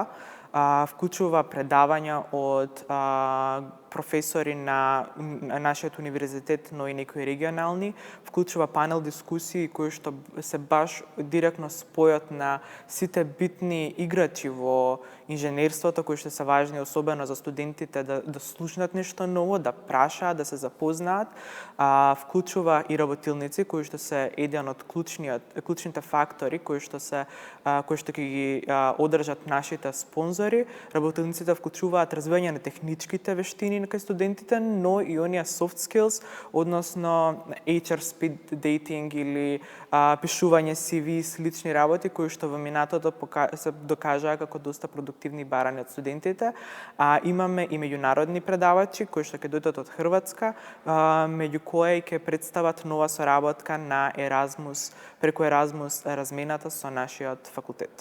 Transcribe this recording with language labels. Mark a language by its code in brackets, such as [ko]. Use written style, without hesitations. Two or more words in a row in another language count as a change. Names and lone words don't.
[mk] Вклучува предавања од професори на нашиот универзитет, но и некои регионални, вклучува панел дискусии кои што се баш директно спојот на сите битни играчи во инженерството, кои што се важни особено за студентите да слушнат нешто ново, да прашаат, да се запознаат. Вклучува и работилници кои што се еден од клучните фактори кои што ќе ги одржат нашите спонзори. Работилниците вклучуваат развивање на техничките вештини кај студентите, но и оние [en] soft skills, [mk] односно [en] HR speed dating [mk] или пишување CV и слични работи кои што во минатото се докажаа како доста продуктивни и барани од студентите. Имаме и меѓународни предавачи кои што ќе дојдат од Хрватска, меѓу кои ќе представат нова соработка на Еразмус, преку Еразмус размената со нашиот факултет.